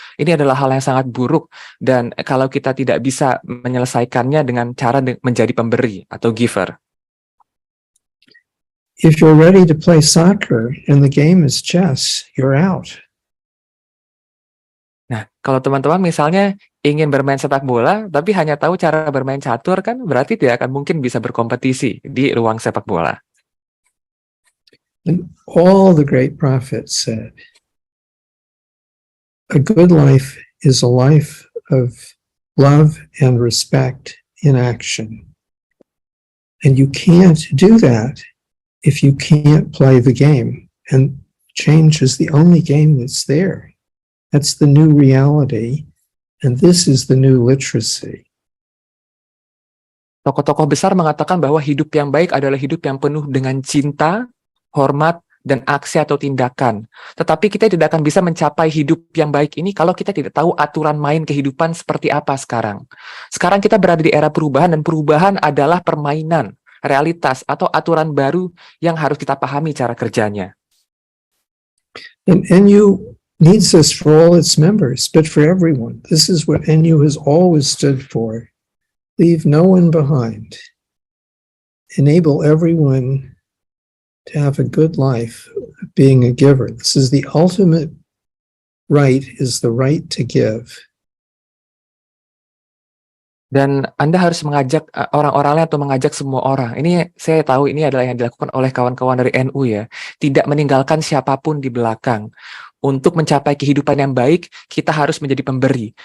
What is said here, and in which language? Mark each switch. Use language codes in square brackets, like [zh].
[id] Ini adalah hal yang sangat buruk, dan kalau kita tidak bisa menyelesaikannya dengan cara menjadi pemberi atau giver. [en] If you're ready to play soccer and the game is chess, you're out. [id] Nah, kalau teman-teman misalnya ingin bermain sepak bola, tapi hanya tahu cara bermain catur, kan berarti tidak akan mungkin bisa berkompetisi di ruang sepak bola. [en] And all the great prophets said, a good life is a life of love and respect in action. And you can't do that if you can't play the game. And change is the only game that's there. That's the new reality. And this is the new literacy. [id] Tokoh-tokoh besar mengatakan bahwa hidup yang baik adalah hidup yang penuh dengan cinta, hormat, dan aksi atau tindakan. Tetapi kita tidak akan bisa mencapai hidup yang baik ini kalau kita tidak tahu aturan main kehidupan seperti apa sekarang. Sekarang kita berada di era perubahan, dan perubahan adalah permainan, realitas, atau aturan baru yang harus kita pahami cara kerjanya. [en] And you needs this for all its members, but for everyone. This is what NU has always stood for. Leave no one behind. Enable everyone to have a good life, being a giver. This is the ultimate right, is the right to give. [id] Dan Anda harus mengajak orang-orang lain atau mengajak semua orang. Ini saya tahu ini adalah yang dilakukan oleh kawan-kawan dari NU ya. Tidak meninggalkan siapapun di belakang. Untuk mencapai kehidupan yang baik, kita harus menjadi pemberi.